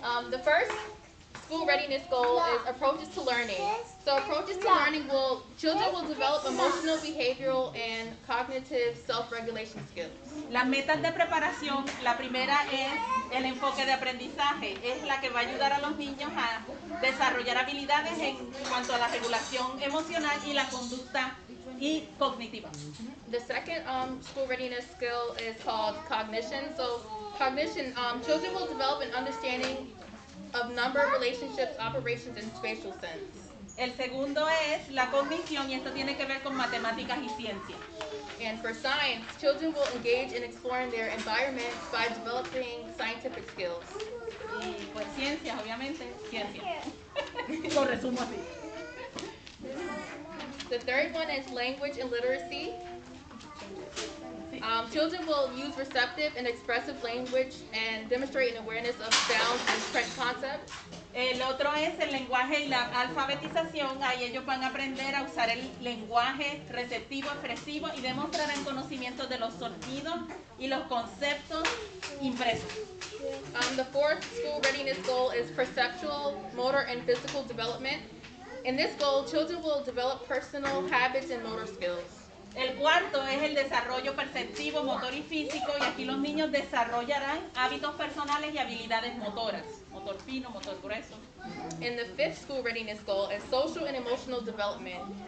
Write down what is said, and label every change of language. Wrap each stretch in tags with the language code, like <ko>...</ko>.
<en>The first school readiness goal is approaches to learning. So approaches to learning children will develop emotional, behavioral, and cognitive self-regulation skills.</en> <es>Las metas de preparación, la primera es el enfoque de aprendizaje, es la que va a ayudar a los niños a desarrollar habilidades en cuanto a la regulación emocional y la conducta y cognitiva.</es> <en>The second school readiness skill is called cognition. So cognition, children will develop an understanding of number, relationships, operations, and spatial sense.</en> <es>El segundo es la cognición y esto tiene que ver con matemáticas y ciencia.</es> <en>And for science, children will engage in exploring their environments by developing scientific skills.</en> <es>Y pues ciencias, obviamente, ciencia. Lo resumo así.</es> <en>The third one is language and literacy. Children will use receptive and expressive language and demonstrate an awareness of sounds and concepts.</en> <es>El otro es el lenguaje y la alfabetización. Ahí ellos van a aprender a usar el lenguaje receptivo, expresivo y demostrarán conocimiento de los sonidos y los conceptos impresos.</es> <en>The fourth school readiness goal is perceptual, motor, and physical development. In this goal, children will develop personal habits and motor skills.</en> <es>El cuarto es el desarrollo perceptivo, motor y físico, y aquí los niños desarrollarán hábitos personales y habilidades motoras, motor fino, motor grueso.</es> <en>And the fifth school readiness goal is social and emotional development.</en>